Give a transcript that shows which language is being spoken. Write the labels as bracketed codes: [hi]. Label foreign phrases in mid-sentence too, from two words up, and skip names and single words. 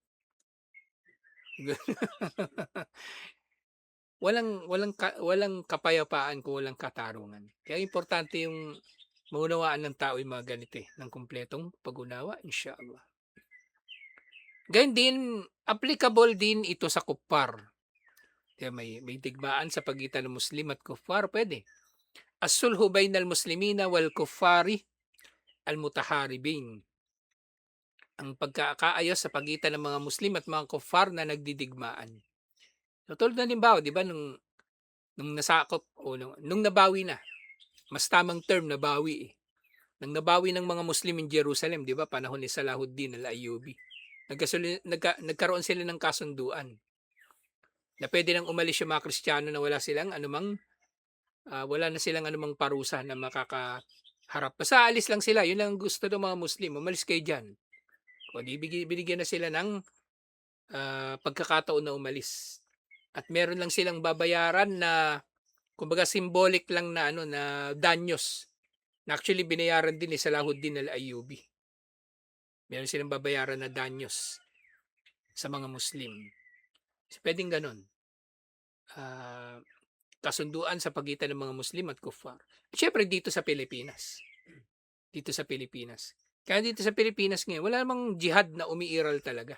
[tl] Walang kapayapaan kung walang katarungan. Kaya importante yung maunawaan ng tao yung mga ganito, eh, ng kumpletong pag-unawa, inshallah. Gayun din, applicable din ito sa kuppar. Kaya may digmaan sa pagitan ng Muslim at kuffar, puwede. [ar] الصلح بين المسلمين والكفار المتحاربين. [tl] Ang pagkakaayos sa pagitan ng mga Muslim at mga kuffar na nagdidigmaan. So, tulad ng halimbawa, 'di ba, nung nasakop o nung nabawi na, mas tamang term nabawi, eh. Nang nabawi ng mga Muslim in Jerusalem, 'di ba, panahon ni Salahuddin al-Ayyubi. Nagkaroon sila ng kasunduan na puwede nang umalis yung mga Kristiyano na wala na silang anumang parusa na makakaharap. Basta aalis lang sila, yun lang ang gusto ng mga Muslim, umalis kayo diyan. O di binigyan na sila ng, pagkakataon na umalis. At meron lang silang babayaran na kumbaga symbolic lang na ano, na danyos, na actually binayaran din ni Salahuddin al-Ayyubi. Meron silang babayaran na danyos sa mga Muslim. So, puwedeng gano'n. Ah, kasunduan sa pagitan ng mga Muslim at kuffar. Siyempre dito sa Pilipinas. Dito sa Pilipinas. Kaya dito sa Pilipinas ngayon, wala namang jihad na umiiral talaga.